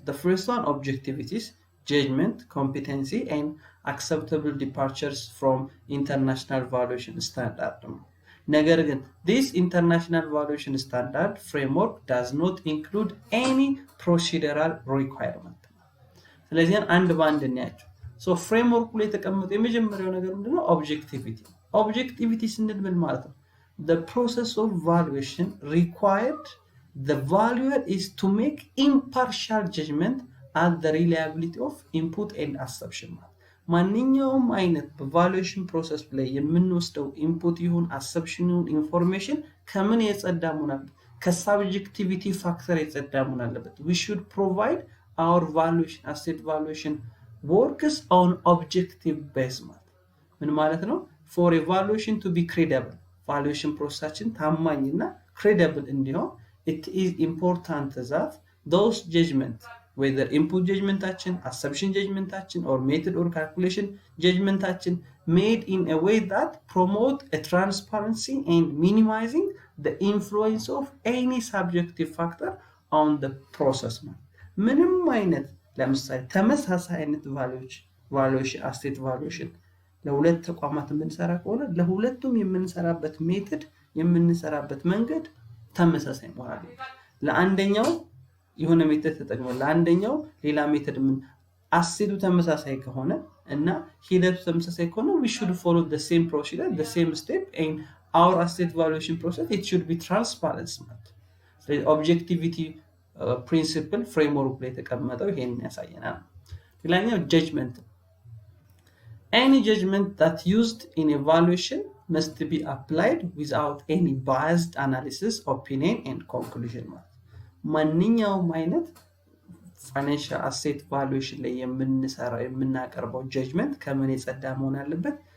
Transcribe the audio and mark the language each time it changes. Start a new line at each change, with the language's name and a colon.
English: The first one, objectivities, judgment, competency, and acceptable departures from international valuation standard. Negarin, this international valuation standard framework does not include any procedural requirement.
Amharic: ስለዚህ አንድ ባንድ እናያቸው። So framework ላይ ተቀመጠው የመጀመሪያው ነገር ምንድነው? objectivity. Objectivity ስንል ምን ማለት ነው?
English: The process of valuation required the valuer is to make impartial judgment at the reliability of input and assumption.
Amharic: ማንኛውም አይነት በቫሉዌሽን ፕሮሰስ ላይ የምንወስደው ኢንፑት ይሁን አሰፕሽን ይሁን ኢንፎርሜሽን ከምን የጸዳ መሆን አለበት? ከሳብጀክቲቪቲ ፋክተር የጸዳ መሆን አለበት።
English: we should provide our valuation asset valuation works on objective based.
Amharic: ምን ማለት ነው?
English: for a valuation to be credible valuation
Amharic: ፕሮሰሳችን ታማኝና
English: credible እንዲሆን it is important that those judgment, whether input judgment action, assumption judgment action, or method or calculation judgment action, made in a way that promote a transparency and minimizing the influence of any subjective factor on the process.
Amharic: ምንም አይነት ለምሳሌ ተመሳሳይ አይነት valuation asset valuation ለሁለት ተቋማት የምንሰራ ከሆነ ለሁለቱም የምንሰራበት ሜተድ የምንሰራበት መንገድ ተመሳሳይ መሆን አለበት። ለአንደኛው የሆነ ሜተድ ተጠቅመን ለአንደኛው ሌላ ሜተድ ምን አሴቱ ተመሳሳይ ከሆነ እና ሂደቱ ተመሳሳይ ከሆነ
English: we should follow the same procedure, the same step, and our asset valuation process it should be transparent.
Amharic: ስለዚህ objectivity principle framework ላይ ተቀመጠው ይሄን ያሳየናል። ሌላኛው judgment.
English: Any judgment that used in evaluation must be applied without any biased analysis, opinion, and conclusion.
Amharic: ማንኛውም አይነት ፋይናንሻል አሴት ቫሉዌሽን ላይ የምናቀርበው ጀጅመንት ከምን የጸዳ መሆን አለበት?